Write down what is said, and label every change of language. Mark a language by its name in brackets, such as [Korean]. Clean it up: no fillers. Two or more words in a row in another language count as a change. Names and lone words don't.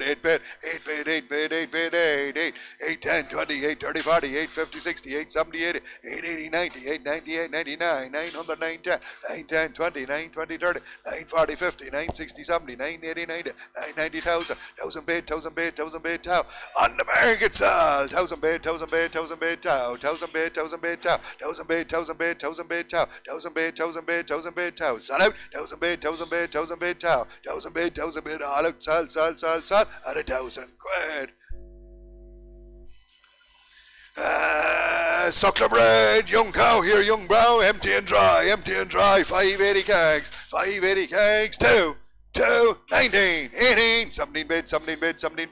[English] 8 bid, 8 bid, 8 bid, 8 bid, 8, 8, 8, 10, 20, 8, 30, 40, 8, 50, 60, 8, 70, 80, 8, 80, 90, 8, 90, 8, 99, 900, 9, 10, 9, 10, 20, 9, 20, 30, 9, 40, 50, 9, 60, 70, 9, 80, 90, 9, 90, 1,000, 1,000 bid, 1,000 bid, 1,000 bid, tau. On the market sell, 1,000 bid, 1,000 bid, 1,000 bid, tau. 1,000 bid, 1,000 bid, tau. 1,000 bid, 1,000 bid, 1,000 bid, tau. 1,000 bid, 1,000 bid, 1,000 bid, tau. Sell out, 1,000 bid, 1,000 bid, 1,000 bid, tau. 1,000 bid, all out, sell, at 1,000 quid. Suckler bread, young cow here, young brow, empty and dry, 580 kegs, 580 kegs, 2, 19, 18, 17 bid, 17 bid, 17